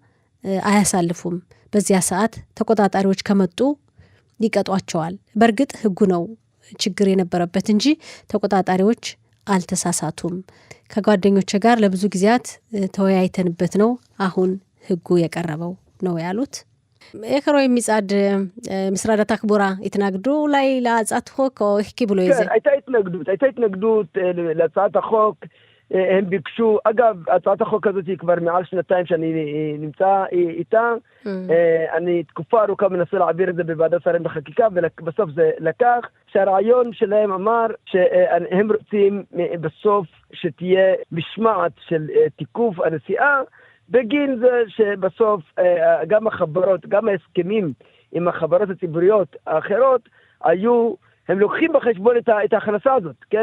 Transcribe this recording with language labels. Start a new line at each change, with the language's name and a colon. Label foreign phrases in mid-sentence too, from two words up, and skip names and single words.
Amharic: አያሳልፉም። በዚያ ሰዓት ተቆጣጣሪዎች ከመጡ ይቀጧቸዋል። በእርግጥ ህጉ ነው ችግር የነበረበት እንጂ ተቆጣጣሪዎች አልተሳሳቱም። ከጓደኞቼ ጋር ለብዙ ጊዜያት ተወያይተንበት ነው አሁን ህጉ የቀረበው ነው ያሉት።
Hebrew: איך רואים מצד משרד התחבורה? התנגדו אולי להצעת חוק או איך קיבלו את זה? הייתה התנגדות להצעת החוק, הם ביקשו, אגב, הצעת החוק הזאת היא כבר מעל שנתיים שאני נמצא איתה, אני תקופה ארוכה מנסה להעביר את זה בוועדת שרים לחקיקה, ובסוף זה לקח, שהרעיון שלהם אמר שהם רוצים בסוף שתהיה משמעת של תיקוף הנסיעה, בגין זה שבסוף גם החברות, גם ההסכמים עם החברות הציבוריות האחרות, הם לוקחים בחשבון את ההכנסה הזאת, כן?